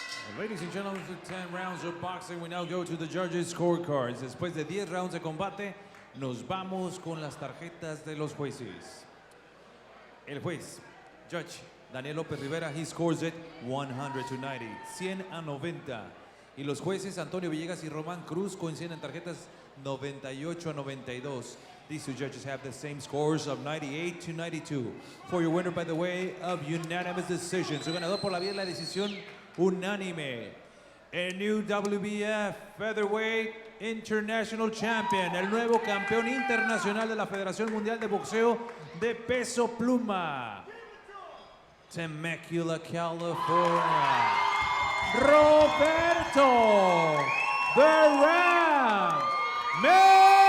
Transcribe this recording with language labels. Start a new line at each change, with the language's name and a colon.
English: Well, ladies and gentlemen, for 10 rounds of boxing, we now go to the judges' scorecards.
Spanish: Después de 10 rounds de combate, nos vamos con las tarjetas de los jueces. El juez,
English: Judge Daniel López Rivera, he scores it 100 to 90, 100 a 90.
Spanish: Y los jueces Antonio Villegas y Román Cruz coinciden en tarjetas 98 a 92.
English: These two judges have the same scores of 98 to 92. For your winner by the way of unanimous decision.
Spanish: Su ganador por la vía de la decisión unánime. El
English: new WBF Featherweight International Champion.
Spanish: El nuevo campeón internacional de la Federación Mundial de Boxeo de Peso Pluma. Temecula, California. Roberto The Ram Meza.